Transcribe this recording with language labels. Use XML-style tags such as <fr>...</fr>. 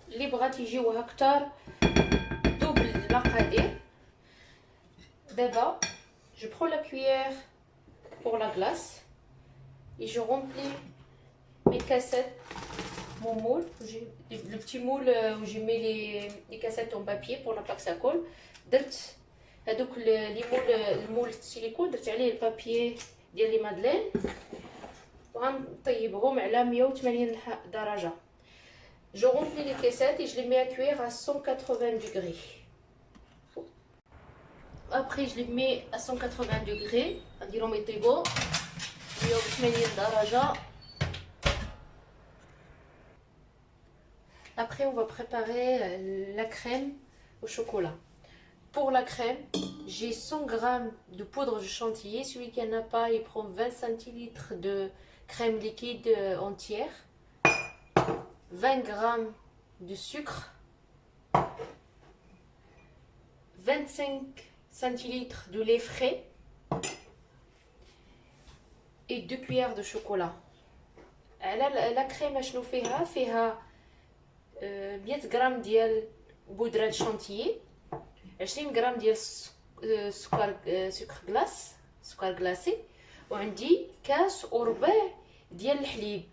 <fr>Les bras</fr> <ar>يجيو أكتر، double المقادير.</ar> <fr>D'abord, je prends la cuillère pour la glace et je remplis mes cassettes, mon moule, le petit moule où j'ai mis les cassettes en papier pour ne pas que ça colle.</fr> <ar>درت هذوك لي المول السيليكون، درت عليه البابيي ديال لي مادلين وغنطيبهم على 180 درجة.</ar> <fr>Je remplis les caissettes et je les mets à cuire à 180 degrés. Après je les mets à 180 degrés،</fr> <ar>غنديرهم يطيبوا 180 درجة.</ar> <fr>Après on va préparer la crème au chocolat. Pour la crème, j'ai 100 g de poudre de chantilly. Celui qui n'en a pas, il prend 20 centilitres de crème liquide entière, 20 g de sucre, 25 centilitres de lait frais et 2 cuillères de chocolat. La crème</fr> <ar>شنو فيها 100 غرام ديال بودرة شانتيي، 20 غرام ديال سكر كلاصي، وعندي كاس وربع ديال الحليب.</ar>